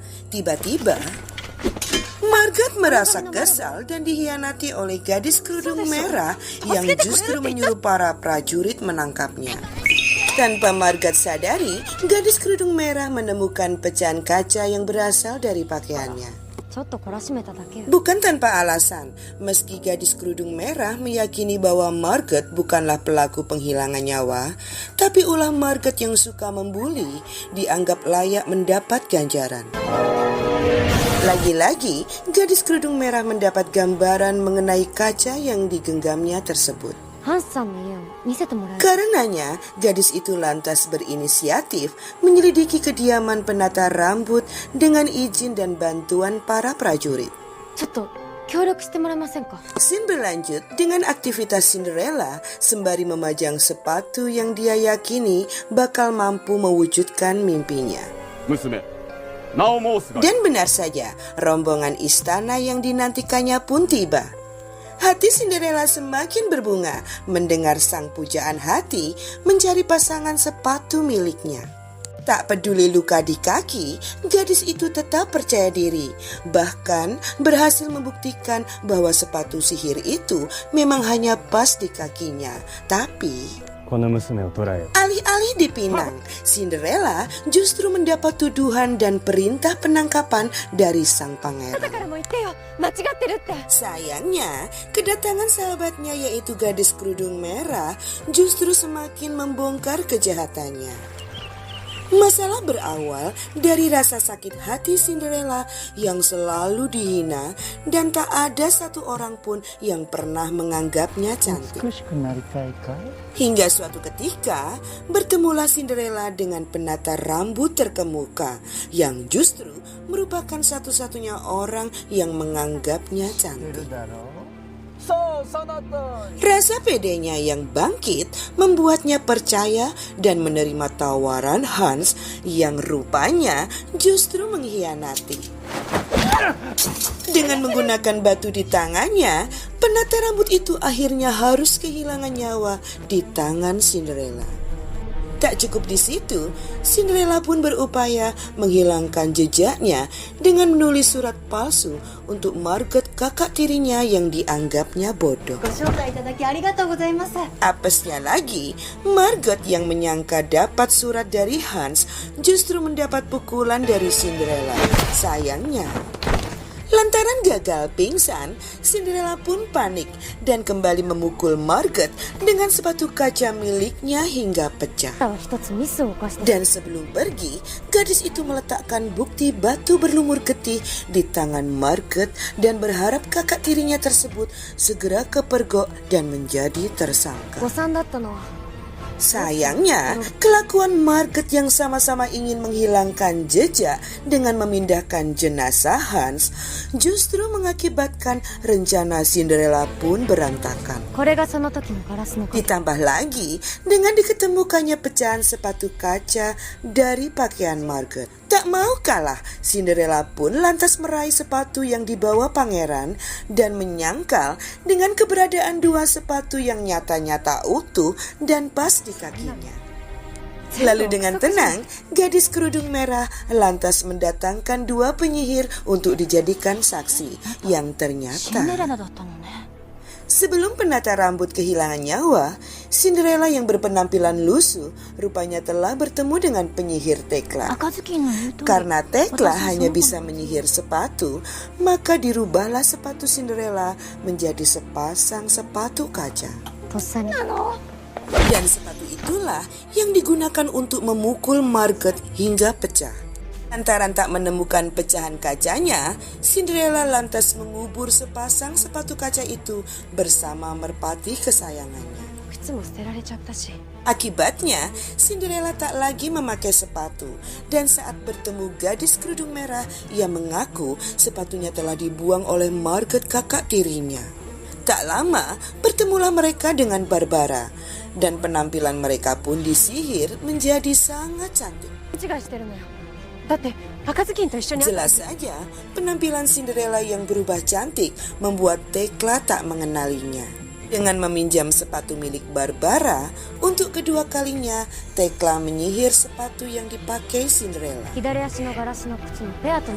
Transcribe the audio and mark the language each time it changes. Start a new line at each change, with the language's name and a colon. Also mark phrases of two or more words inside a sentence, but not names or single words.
Indonesian: Tiba-tiba, Margaret merasa kesal dan dihianati oleh gadis kerudung merah yang justru menyuruh para prajurit menangkapnya. Tanpa Margaret sadari, gadis kerudung merah menemukan pecahan kaca yang berasal dari pakaiannya.
Japanese: ちょっと懲らしめただけよ。
Indonesian: Bukan tanpa alasan, meski gadis kerudung merah meyakini bahwa Margaret bukanlah pelaku penghilangan nyawa, tapi ulah Margaret yang suka membuli dianggap layak mendapat ganjaran. Lagi-lagi, gadis kerudung merah mendapat gambaran mengenai kaca yang digenggamnya tersebut.
Japanese: ハンスさんの家を見せてもらえる。
Indonesian: Karenanya, gadis itu lantas berinisiatif menyelidiki kediaman penata rambut dengan izin dan bantuan para prajurit.
Japanese: ちょっと協力してもらえませんか？
Indonesian: Scene berlanjut dengan aktivitas Cinderella sembari memajang sepatu yang dia yakini bakal mampu mewujudkan mimpinya.
Japanese: 娘名を申すが
Indonesian: Dan benar saja, rombongan istana yang dinantikannya pun tiba. Hati Cinderella semakin berbunga mendengar sang pujaan hati mencari pasangan sepatu miliknya. Tak peduli luka di kaki, gadis itu tetap percaya diri. Bahkan berhasil membuktikan bahwa sepatu sihir itu memang hanya pas di kakinya. Tapi
Japanese: この娘を捕らえよ
Indonesian: alih-alih dipinang, Cinderella justru mendapat tuduhan dan perintah penangkapan dari sang pangeran.
Japanese: だからもう言ってよ、間違ってるって。
Indonesian: Sayangnya, kedatangan sahabatnya yaitu gadis kerudung merah justru semakin membongkar kejahatannya. Masalah berawal dari rasa sakit hati Cinderella yang selalu dihina dan tak ada satu orang pun yang pernah menganggapnya cantik.
Japanese: 美しくなりたいかい
Indonesian: Hingga suatu ketika, bertemulah Cinderella dengan penata rambut terkemuka yang justru merupakan satu-satunya orang yang menganggapnya cantik.
Japanese: だろうそうその通り
Indonesian: Rasa pedenya yang bangkit membuatnya percaya dan menerima tawaran Hans yang rupanya justru mengkhianati. Dengan menggunakan batu di tangannya, penata rambut itu akhirnya harus kehilangan nyawa di tangan Cinderella. Tak cukup di situ, Cinderella pun berupaya menghilangkan jejaknya dengan menulis surat palsu untuk Margot, kakak tirinya yang dianggapnya bodoh.
Japanese: ご招待いただきありがとうございます。
Indonesian: Apesnya lagi, Margot yang menyangka dapat surat dari Hans justru mendapat pukulan dari Cinderella. Sayangnya, lantaran gagal pingsan, Cinderella pun panik dan kembali memukul Margot dengan sepatu kaca miliknya hingga pecah.
Japanese: あなたは一つミスを犯して
Indonesian: Dan sebelum pergi, gadis itu meletakkan bukti batu berlumur getih di tangan Margot dan berharap kakak tirinya tersebut segera kepergok dan menjadi tersangka.
Japanese: 誤算だったのは
Indonesian: Sayangnya, kelakuan Margot yang sama-sama ingin menghilangkan jejak dengan memindahkan jenazah Hans justru mengakibatkan rencana Cinderella pun berantakan.
Japanese: これがその時のガラスの鍵。
Indonesian: Ditambah lagi dengan diketemukannya pecahan sepatu kaca dari pakaian Margot. Tak mau kalah, Cinderella pun lantas meraih sepatu yang dibawa pangeran dan menyangkal dengan keberadaan dua sepatu yang nyata-nyata utuh dan pas di kakinya. Lalu dengan tenang, gadis kerudung merah lantas mendatangkan dua penyihir untuk dijadikan saksi yang
Japanese: シンデレ
Indonesian: ternyata
Japanese: ラだったのね。
Indonesian: sebelum penata rambut kehilangan nyawa, Cinderella yang berpenampilan lusuh rupanya telah bertemu dengan penyihir Tekla.
Japanese: 赤ずきんの言う通り
Indonesian: Karena Tekla
Japanese: 私
Indonesian: hanya
Japanese: そう
Indonesian: bisa menyihir sepatu, maka dirubahlah sepatu Cinderella menjadi sepasang sepatu kaca.
Japanese: とっさに
Indonesian: Dan sepatu itulah yang digunakan untuk memukul Margot hingga pecah. Lantaran tak menemukan pecahan kacanya, Cinderella lantas mengubur sepasang sepatu kaca itu bersama merpati kesayangannya.
Japanese: 靴も捨てられちゃったし。
Indonesian: Akibatnya, Cinderella tak lagi memakai sepatu dan saat bertemu gadis kerudung merah, ia mengaku sepatunya telah dibuang oleh Margot, kakak tirinya. Tak lama, bertemulah mereka dengan Barbara dan penampilan mereka pun disihir menjadi sangat cantik.
Japanese: 勘違いしてるのよ。だって赤ずきんと一緒に
Indonesian: Jelas saja, penampilan Cinderella yang berubah cantik membuat Tekla tak mengenalinya. Dengan meminjam sepatu milik Barbara, untuk kedua kalinya Tekla menyihir sepatu yang dipakai Cinderella.
Japanese: 左足のガラスの靴にペアとの